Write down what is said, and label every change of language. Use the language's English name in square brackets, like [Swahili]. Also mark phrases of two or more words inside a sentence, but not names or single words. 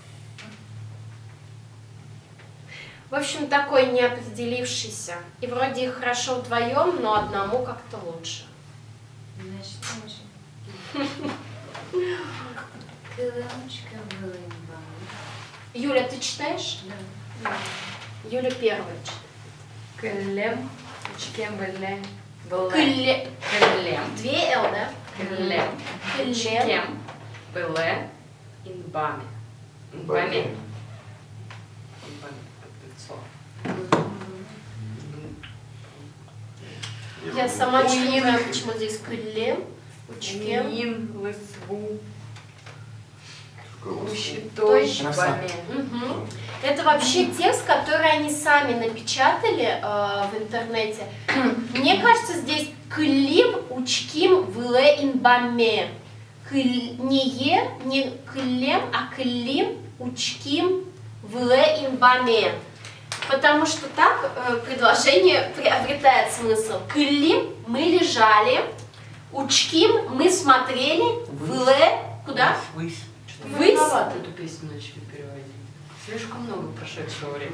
[Russian] В общем, такой неопределившийся. И вроде их хорошо вдвоем, но одному как-то лучше. Юля, ты читаешь? Да. Юля первая читает. [Udmurt] Клем, учкем быле. [Russian] Клем. Две Л, да? [Udmurt] Клем. Учкем быле инбами. [Russian] Инбами. Я сама не знаю, почему здесь клем, учкем. Лысву. Угу. Это вообще текст, который они сами напечатали в интернете. Мне кажется, здесь [Udmurt] клим учким вле инбаме. [Russian] Не клем, а [Udmurt] клим учким вле инбаме. [Russian] Потому что так предложение приобретает смысл. Клим мы лежали, учким мы смотрели, вле куда? Высь. Эту песню начали переводить. Слишком много прошедшего времени.